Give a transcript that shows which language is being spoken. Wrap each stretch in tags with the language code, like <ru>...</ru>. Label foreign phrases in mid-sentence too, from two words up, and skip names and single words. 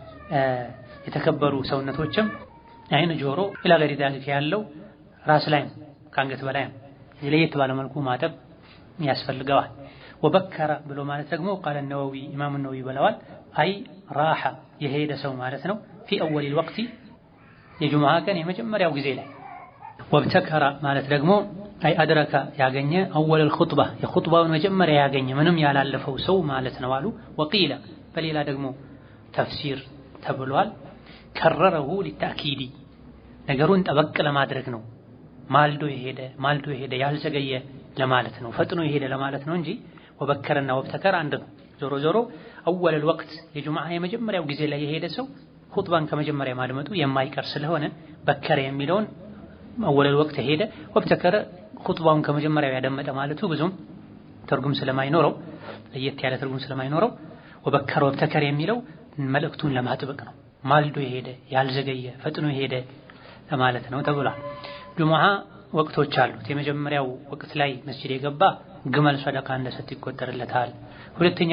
<am>የተከበሩ ሰውነቶችም አይን፣ ጆሮ</am> <ar>إلى غير ذلك</ar> <am>ያለው ራስ ላይ ከአንገት በላይ ለየት ባለ መልኩ ማጠብ ያስፈልገዋል። ወበከረ ብሎ ማለት ደግሞ</am> <ar>قال النووي</ar> <am>ኢማም ነወዊ ብለዋል።</am> <ar>أي راح</ar> <am>የሄደ ሰው ማለት ነው።</am> <ar>في اول الوقت</ar> <am>የጁምዓ ቀን የመጀመሪያው ጊዜ ላይ ወብተከረ ማለት ደግሞ</am> <ar>أي أدرك</ar> <am>ያገኘ</am> <ar>اول الخطبه</ar> <am>የኹጥባውን መጀመሪያ ያገኘ ምንም ያላለፈው ሰው ማለት ነው አሉ። ወቂለ በሌላ ደግሞ ተፍሲር ተብሏል።</am> <ar>كرره للتأكيد</ar> <am>ነገሩን ጠበቅ ለማድረግ ነው። ማልዶ የሄደ ያልዘገየ ለማለት ነው። ፈጥኖ የሄደ ለማለት ነው እንጂ ወበከረና ወብተከረ አንድ ነው። ዞሮ ዞሮ</am> <ar>اول الوقت</ar> <am>የጁምዓ የመጀመሪያው ጊዜ ላይ የሄደ ሰው ኹጥባን ከመጀመሪያ ማድመጡ የማይቀር ስለሆነ በከረ የሚለውን</am> <ar>اول الوقت</ar> <am>ሄደ፣ ወብተከረ ኹጥባውን ከመጀመሪያው ያደመጠ ማለቱ ብዙም ትርጉም ስለማይኖረው ለየት ያለ ትርጉም ስለማይኖረው</am> <ar>وبكر وابتكر</ar> <am>የሚለው መልእክቱን ለማጥበቅ ነው። ማልዶ የሄደ ያልዘገየ ፈጥኖ የሄደ ለማለት ነው ተብሏል። ጁሙዓ ወቅቶች አሉት። የመጀመሪያው ወቅት ላይ መስጂድ የገባ ግመል ሰደቃ እንደሰጥ ይቆጠርለታል። ሁለተኛው</am>